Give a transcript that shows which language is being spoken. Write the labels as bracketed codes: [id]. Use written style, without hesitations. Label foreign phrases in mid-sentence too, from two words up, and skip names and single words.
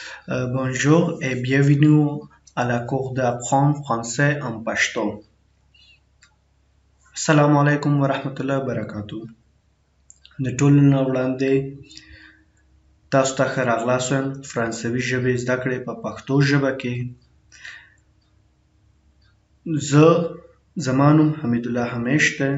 [fr] Bonjour et bienvenue à la cour d'apprendre français en pashto. [ar] السلام علیکم ورحمت الله وبرکاتو. [ps] د ټولو نه وړاندې تاسو ته ښه راغلاست وایم فرانسوي ژبې زده کړې په پښتو ژبه کې. زما نوم حمید الله همیش دی.